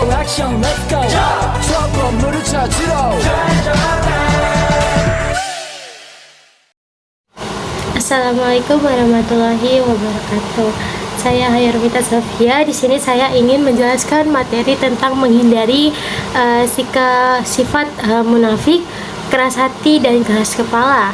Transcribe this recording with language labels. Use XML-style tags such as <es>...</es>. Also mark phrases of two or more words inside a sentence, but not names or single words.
<ko>액션</ko> <en>let's go</en> <ko>저 건물을 찾으러</ko> <ar>السلام عليكم ورحمة الله وبركاته.</ar> <id>Saya Hayarmita Sofia. Di sini saya ingin menjelaskan materi tentang menghindari sifat munafik, keras hati dan keras kepala.</id>